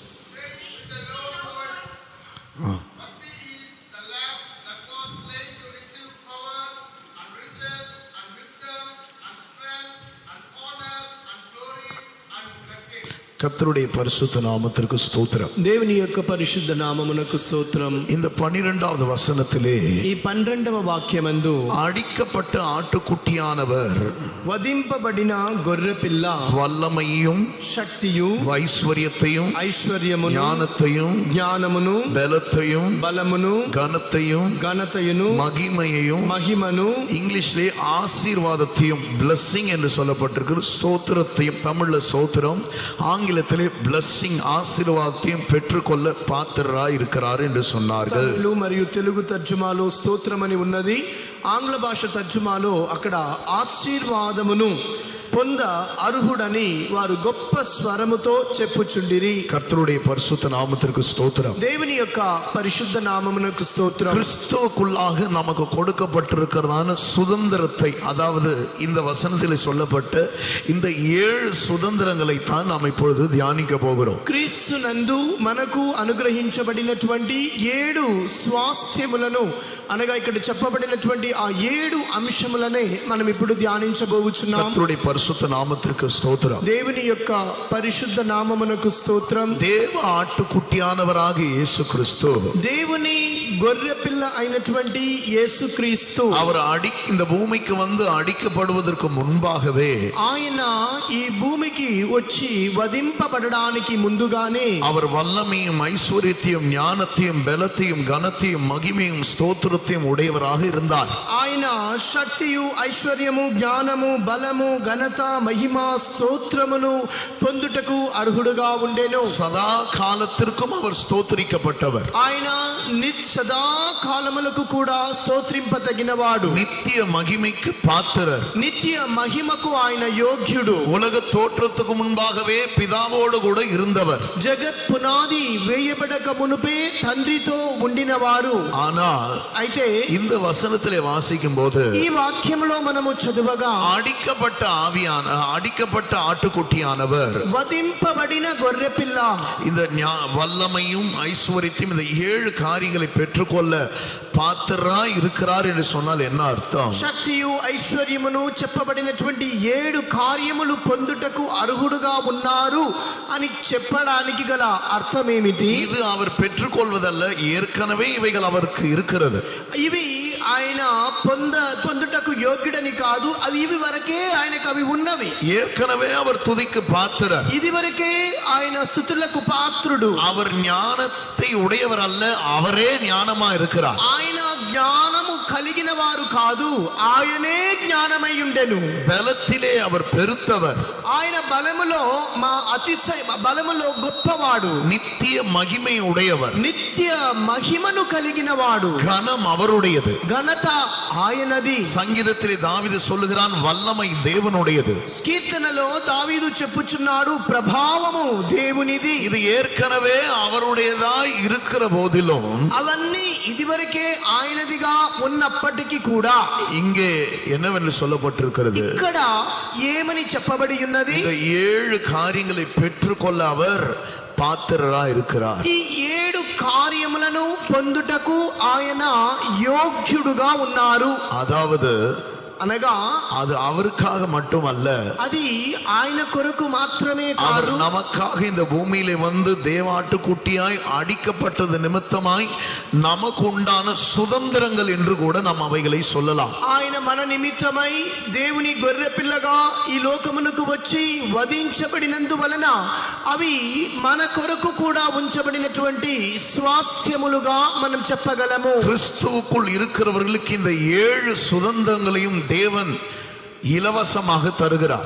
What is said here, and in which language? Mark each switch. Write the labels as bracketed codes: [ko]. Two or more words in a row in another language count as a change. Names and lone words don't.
[ta] கர்த்தருடைய பரிசுத்த நாமத்திற்கு ஸ்தோத்திரம். [te] దేవుని యొక్క పరిశుద్ధ నామమునకు స్తోత్రం. [ta] இந்த 12வது வசனத்திலே [te] ఈ 12వ వాక్యమందు [ta] அடிக்கப்பட்ட ஆட்டுக்குட்டியானவர் [te] వధింపబడిన గొర్రెపిల్ల [ta] வல்லமையும் [te] శక్తియు [ta] ஐஸ்வர்யத்தையும் [te] ఐశ్వర్యమును జ్ఞానమును [ta] பலத்தையும் [te] బలమును ఘనతయును మహిమను [ta] இங்கிலீஷ்லே ஆசீர்வாதத்தையும் blessing என்று சொல்லப்பட்டிருக்கு. ஸ்தோத்திரத்தையும் தமிழ்ல ஸ்தோத்திரம், ஆங்கிலத்திலே blessing ஆசீர்வாதத்தையும் பெற்றுக்கொள்ள பாத்திரராய் இருக்கிறார் என்று சொன்னார்கள். [te] మరియు తెలుగు తర్జుమాలో స్తోత్రం అని ఉన్నది. ఆంగ్ల భాష తర్జుమాలో అక్కడ ఆశీర్వాదమును పొంద అర్హుడని వారు గొప్ప స్వరముతో చెప్పుచుండిరి. [ta] கர்த்தருடைய பரிசுத்த நாமத்திற்கு ஸ்தோத்திரம். [te] దేవుని యొక్క పరిశుద్ధ నామమునకు స్తోత్రం. [ta] கிறிஸ்துவுக்குள்ளாக நமக்கு கொடுக்கப்பட்டிருக்கிறதான சுதந்திரத்தை, அதாவது இந்த வசனத்தில் சொல்லப்பட்ட இந்த 7 சுதந்திரங்களை தான் நாம் இப்பொழுது தியானிக்க போகிறோம். [te] క్రీస్తునందు మనకు అనుగ్రహించబడినటువంటి 7 స్వాస్థ్యములను, అనగా ఇక్కడ చెప్పబడినటువంటి ఆ 7 అంశములనే మనం ఇప్పుడు ధ్యానించబోచున్నాం. [ta] கர்த்தருடைய பரிசுத்த நாமத்திற்கு ஸ்தோத்திரம். [te] దేవుని యొక్క పరిశుద్ధ నామమునకు స్తోత్రం. [ta] தேவ ஆட்டுக்குட்டியானவராக இயேசு கிறிஸ்து, [te] దేవుని గొర్రెపిల్ల అయినటువంటి యేసుక్రీస్తు, [ta] அவர் இந்த பூமிக்கு வந்து అడిக்கப்படுவதற்கு முன்பாகவே, [te] ఆయన ఈ భూమికి వచ్చి వధింపబడడానికి ముందుగానే [ta] அவர் வல்லமையும் ஐஸ்வர்யத்தையும் ஞானத்தையும் பலத்தையும் கனத்தையும் மகிமையும் ஸ்தோத்திரத்தையும் உடையவராக இருந்தார். [te] ఆయన శక్తియు ఐశ్వర్యము జ్ఞానము బలము ఘనత మహిమ స్తోత్రమును పొందుటకు అర్హుడుగా ఉండెను. [ta] సదా కాలத்திற்கும் அவர் ஸ்தோத்திரிக்கப்பட்டவர். [te] ఆయన సదా కాలములకు కూడా స్తోత్రింపదగినవాడు. [ta] నిత్య మహిமைக்கு பாத்திரர். [te] నిత్య మహిమకు ఆయన యోగ్యుడు. [ta] உலக தோற்றத்துக்கு முன்பாகவே பிதாவோடு கூட இருந்தவர். [te] జగత్ పునాది వేయబడక మునుపే తండ్రితో ఉండినవారు. [ta] ஆனால் [te] అయితే [ta] இந்த வசனத்திலே வாசிக்கும் போது, [te] ఈ వాక్యంలో మనము చదువగా, [ta] அடிக்கப்பட்ட ஆட்டுக்குட்டியானவர், [te] వధింపబడిన గొర్రెపిల్ల, [ta] இந்த வல்லமையும் ஐஸ்வர்யத்தையும் இந்த 7 காரியங்களை பெற்றுக்கொள்ள பாத்திரராய் இருக்கிறார் என்று சொன்னால் என்ன அர்த்தம்? [te] శక్తియు ఐశ్వర్యమును చెప్పబడినటువంటి 7 కార్యములు పొందుటకు అర్హుడుగా ఉన్నారు అని చెప్పడానికి గల అర్థం ఏమిటి? [ta] இது அவர் பெற்றுக்கொள்வதல்ல, ஏற்கனவே ఇவைகள் அவருக்கு இருக்கிறது. [te] ఇవి ఆయన పొందుటకు యోగ్యుడని కాదు, ఇవి వరకే ఆయనకు అవి ఉన్నవి. [ta] ஏற்கனவே அவர் துதிக்கு பாத்திரர். [te] ఇది వరకే ఆయన స్తుతులకు పాత్రుడు. [ta] அவர் ஞானத்தை உடையவர் அல்ல, அவரே ஞானமா இருக்கிறார். [te] ఆయన జ్ఞానము కలిగిన వారు కాదు, ఆయనే జ్ఞానమై ఉండెను. [ta] బలத்திலே அவர் பெருத்தவர். [te] ఆయన బలములో గొప్పవాడు. [ta] நித்திய மகிமை உடையவர். [te] నిత్య మహిమను కలిగిన వాడు. [ta] கனம் அவருடையது. [te] ఘనత ఘనత ఆయనది. [ta] సంగీதத்திலே தாவீது சொல்லுகிறான் வல்லமை தேவனுடையது. [te] కీర్తనలో దావీదు చెప్పుచున్నాడు ప్రభావము దేవునిది. [ta] இது ஏற்கனவே அவருடையதாய் இருக்கிற போதிலும் [te] అవన్నీ ఇదివరకే ఆయనదిగా ఉన్నప్పటికీ కూడా [ta] இங்கே என்னவென்று சொல்லப்பட்டிருக்கிறது, [te] ఇక్కడ ఏమని చెప్పబడి ఉన్నది, [ta] இந்த 7 காரியங்களை பெற்றுக்கொள்ள அவர் పాత్రరా இருக்கிறார். [te] ఈ 7 కార్యములను పొందుటకు ఆయన యోగ్యుడుగా ఉన్నారు. [ta] அதாவது [te] అనగా [ta] அது அவருக்காக மட்டுமல்ல, [te] అది ఆయన కొరకు మాత్రమే [ta] அவர் [te] కాదు, [ta] நமக்காக இந்த பூமியிலே வந்து தேவாட்டுக்குட்டியாய் அடிக்கப்பட்டது நிமித்தமாய் நமக்கு உண்டான சுதந்திரங்கள் என்று கூட நாம் அவைகளை சொல்லலாம். [te] ఆయన మన నిమిత్తమై దేవుని గొర్రె పిల్లగా ఈ లోకమునకు వచ్చి వధించబడినందువలన అవి మన కొరకు కూడా ఉంచబడినటువంటి స్వాస్థ్యములుగా మనం చెప్పగలము. [ta] கிறிஸ்துவுக்குள் இருக்கிறவர்களுக்கு இந்த 7 சுதந்திரங்களையும் தேவன் இலவசமாக தருகிறார்.